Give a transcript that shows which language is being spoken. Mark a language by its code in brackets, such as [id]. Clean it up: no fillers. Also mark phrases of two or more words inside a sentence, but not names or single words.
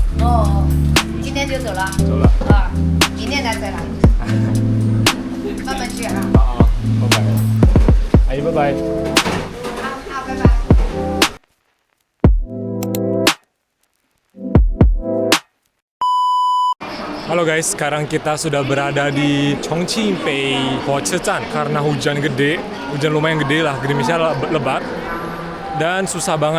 [zh] 今天就走了。走了。明天再来。慢慢去哈。好，拜拜。阿姨，拜拜。好，拜拜。 [id] Halo guys, sekarang kita sudah berada di Chongqing Pei Huachetan karena hujan lumayan gede lah, gerimisnya lebat dan susah banget.